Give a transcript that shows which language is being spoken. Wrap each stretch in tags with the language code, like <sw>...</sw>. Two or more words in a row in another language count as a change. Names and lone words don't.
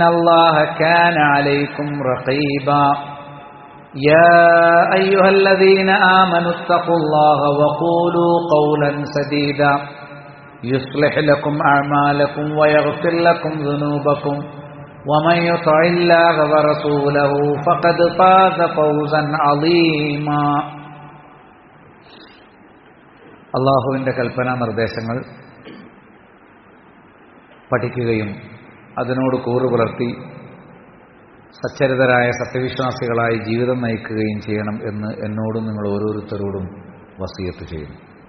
<ar>الله كان عليكم رقيبا يا أيها الذين آمنوا اتقوا الله وقولوا قولا سديدا يصلح لكم أعمالكم ويغفر لكم ذنوبكم ومن يطع الله ورسوله فقد فاز فوزا عظيما</ar> <ml>അള്ളാഹുവിൻ്റെ കൽപ്പനാ നിർദ്ദേശങ്ങൾ പഠിക്കുകയും അതിനോട് കൂറുപുലർത്തി സച്ചരിതരായ സത്യവിശ്വാസികളായി ജീവിതം നയിക്കുകയും ചെയ്യണം എന്ന് എന്നോടും നിങ്ങൾ ഓരോരുത്തരോടും വസിയത്ത് ചെയ്യുന്നു.</ml>